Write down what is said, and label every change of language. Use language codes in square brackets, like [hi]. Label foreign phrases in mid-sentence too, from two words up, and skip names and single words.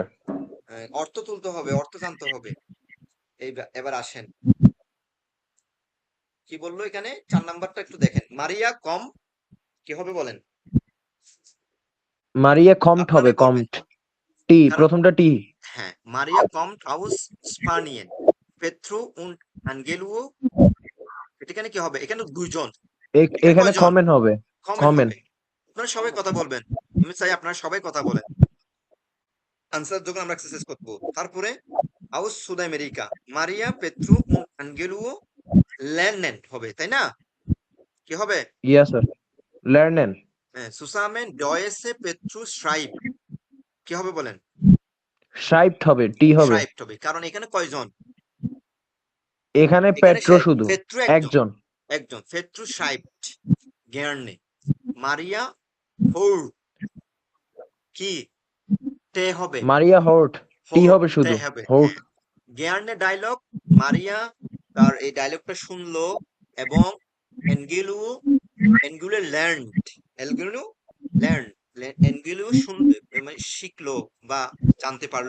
[bn] অর্থ তুলতে হবে, অর্থ জানতে হবে। এবার আসেন, কি বললো এখানে? 4 নাম্বারটা একটু দেখেন। মারিয়া কম কি হবে বলেন? মারিয়া কমট হবে, আপনারাই বলবেন। কমট। টি, কারণ প্রথমটা টি। [de] হ্যাঁ, মারিয়া kommt aus Spanien. Petru und Angelo, [bn] এখানে কি হবে? এখানে দুইজন। এখানে এখানে কয়জন? কমেন হবে। কমেন কমেন। হবে। আপনারা সবাই কথা বলবেন। আমি চাই আপনারা সবাই কথা বলেন। আনসার যখন আমরা এক্সারসাইজ করব। [de] তারপরে aus Südamerika. Maria, Petru und Angelo lernen [bn] হবে, তাই না? কি হবে? ইয়েস স্যার, লার্নেন। [de] Zusammen Deutsche Petru schreibt. [bn] কি হবে বলেন? শাইপ্ট হবে, টি হবে। schreibt হবে। কারণ এখানে কয়জন? এখানে এখানে পেট্রো শুধু পেট্রু একজন। একজন। [de] একজন। Petru schreibt gerne. [bn] মারিয়া হোর কি টে হবে? মারিয়া হোর্ট, টি হোর হবে টে শুধু। হবে। হোর্ট। গিয়ার্নে ডায়লগ, মারিয়া তার এই ডায়লগটা শুনলো এবং এনগিলু এনগুলো লার্নড, এনগুলো লার্ন এনগুলো মানে শিখলো বা জানতে পারলো।